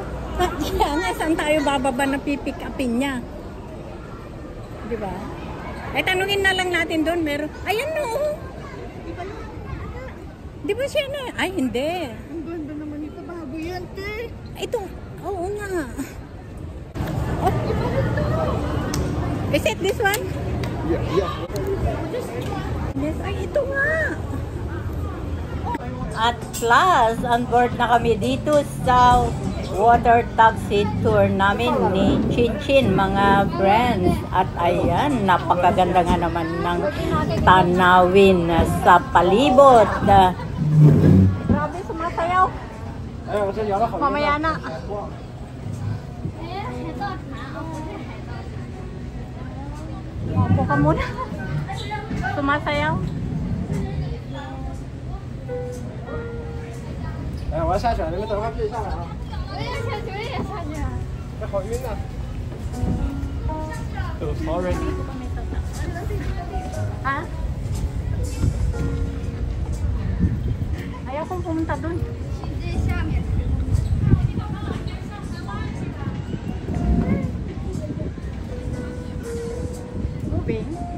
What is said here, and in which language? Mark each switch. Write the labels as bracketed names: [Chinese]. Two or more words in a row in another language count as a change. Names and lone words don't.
[Filipino] Saan tayo bababa na pipick upin niya? Di ba? Eh, tanungin na lang natin doon. Meron. Ayan no. Di ba siya na? Ay, hindi. Ang ganda naman ito. Bago yan, te. Ito. Oo nga. Oh. [English] Is it this one? Yeah. Yes. [Filipino] Ay, ito nga. [English] At last, on board [Filipino] na kami dito sa [English] water taxi tour [Filipino] namin ni Chinchin, mga friends. At ayan, napakaganda nga naman ng tanawin sa palibot. Grabe, sumasayaw. Mamaya na. Opo ka muna. Sumasayaw. [Chinese] 哎，我要下水，你们等会儿自己上来啊！我也下去，我也下去。哎，好晕呐、 [English] So sorry. [Filipino] Ha? Ayaw kong pumunta dun. [Chinese] 这下面。 Moving.